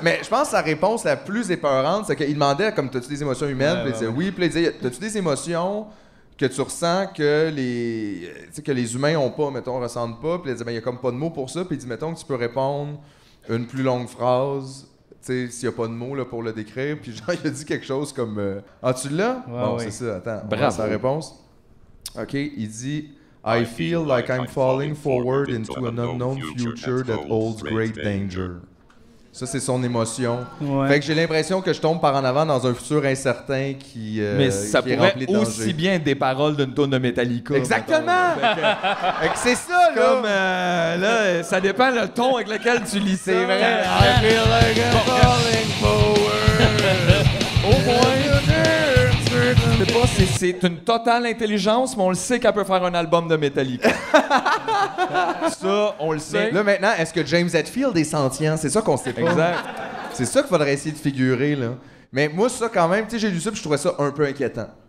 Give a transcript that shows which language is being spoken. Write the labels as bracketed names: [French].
[French] Mais je pense que sa réponse la plus épeurante, c'est qu'il demandait comme t'as-tu des émotions humaines, puis il disait oui, puis il disait t'as-tu des émotions que tu ressens que les humains ont pas, mettons, ressentent pas. Puis il dit, ben, il y a comme pas de mots pour ça. Puis il dit, mettons que tu peux répondre une plus longue phrase, tu sais, s'il y a pas de mots là, pour le décrire. Puis genre, il a dit quelque chose comme... Ah, tu l'as? Ouais, Bon, ouais. c'est ça, attends. Bravo. On va sa réponse. OK, il dit... [English] I feel like I'm falling forward into an unknown future that holds great danger. [French] Ça, c'est son émotion. Ouais. Fait que j'ai l'impression que je tombe par en avant dans un futur incertain qui, Mais ça qui est pourrait rempli de aussi dangers. bien être des paroles d'une tourne de Metallica. Exactement! Fait que c'est ça, là! Comme, là, ça dépend le ton avec lequel tu lis ça. C'est vrai. [English] I feel like I'm falling forward. [French] Au moins. C'est pas, c'est une totale intelligence, mais on le sait qu'elle peut faire un album de Metallica. Ça, on le sait. Là, maintenant, est-ce que James Hetfield est sentient? C'est ça qu'on sait pas. Exact. C'est ça qu'il faudrait essayer de figurer, là. Mais moi, ça, quand même, tu sais, j'ai lu ça puis je trouvais ça un peu inquiétant.